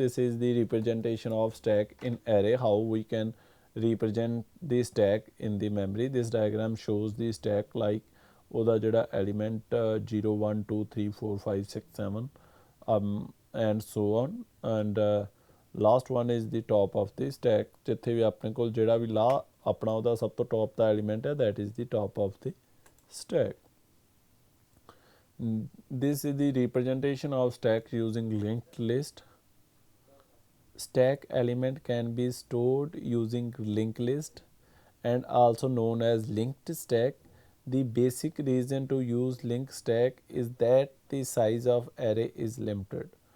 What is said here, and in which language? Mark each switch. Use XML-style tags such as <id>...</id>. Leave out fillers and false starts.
<en>this is the representation of stack in array। how we can represent the stack in the memory। this diagram shows the stack like</en> <pa>ਉਹਦਾ ਜਿਹੜਾ element</pa> <en>0 1 2 3 4 5 6 7 and so on and last one is the top of the stack।</en> <pa>ਜਿੱਥੇ ਵੀ ਆਪਣੇ ਕੋਲ ਜਿਹੜਾ ਵੀ ਆਪਣਾ ਉਹਦਾ ਸਭ ਤੋਂ ਟੌਪ ਦਾ ਐਲੀਮੈਂਟ ਹੈ</pa> <en>that is the top of the stack। this is the representation of stack using linked list। stack element can be stored using linked list and also known as linked stack। the basic reason to use linked stack is that the size of array is limited।</en>